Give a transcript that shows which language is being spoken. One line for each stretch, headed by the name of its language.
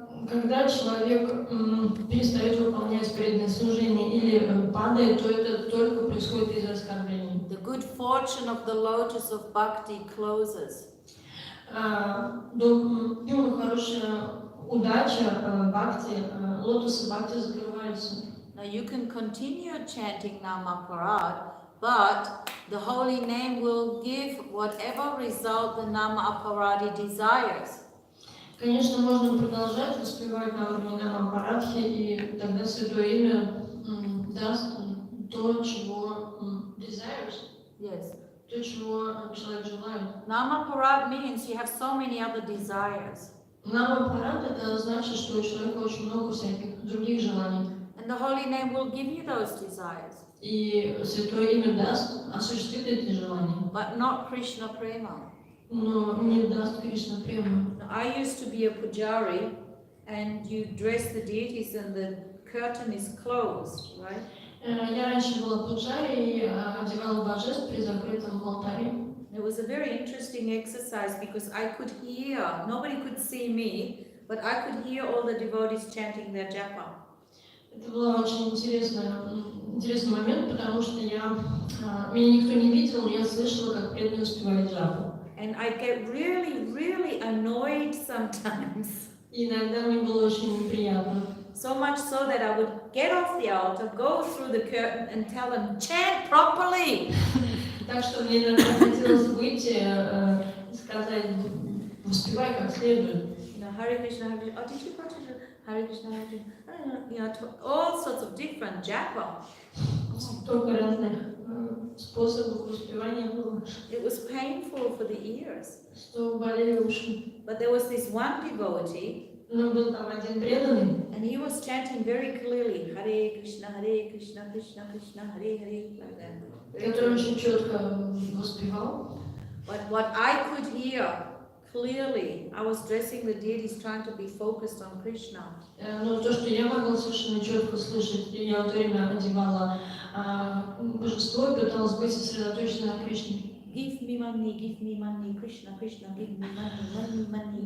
Russian: Когда человек перестает выполнять преданное служение или падает, то это только происходит из-за оскорблений.
English: The good fortune of the lotus of bhakti closes.
Russian: Хорошая удача бхакти, лотосы бхакти закрываются.
English: Now you can continue chanting Namaparad, but the holy name will give whatever result the Namaparadi desires.
Russian: Конечно, можно продолжать воспевать на уровне Намапарадхи, и тогда Святое Имя даст то, чего desires.
English: Yes.
Russian: То, чего человек желает.
English: Namaparad means you have so many other desires.
Russian: Намапарад это значит, что у человека очень много всяких других желаний.
English: And the holy name will give you those desires.
Russian: И Святое Имя даст, осуществит эти желания.
English: But not Krishna Prema.
Russian: Но не даст Кришна прему.
English: I used to be a pujari, and you dress the deities and the curtain is closed, right?
Russian: Я раньше была пуджари и одевала божеств при закрытом алтаре.
English: It was a very interesting exercise because I could hear, nobody could see me, but I could hear all the devotees chanting their japa.
Russian: Это был очень интересный момент, потому что меня никто не видел, но я слышала, как преданные успевали джапу.
English: And I get really annoyed sometimes.
Russian: И иногда мне было очень неприятно.
English: So much so that I would get off the altar, go through the curtain and tell them, chant properly.
Russian: Так что мне иногда хотелось выйти и сказать, воспевай как следует.
English: Hare Krishna, Hare Krishna. Oh, did you go to the Hare Krishna, Hare Krishna? I don't know, you know, all sorts of different japa.
Russian: Столько разных способов воспевания было.
English: It was painful for the ears.
Russian: Что болели уши.
English: But there was this one devotee.
Russian: Но был там один преданный.
English: And he was chanting very clearly, Hare Krishna, Krishna Krishna, Hare Hare, like that.
Russian: Который очень четко воспевал.
English: But what I could hear clearly, I was dressing the deities trying to be focused on Krishna.
Russian: Но то, что я могла совершенно четко слышать, я в это время одевала божество и пыталась быть сосредоточена на Кришне.
English: Give me money, Krishna, Krishna, give me money.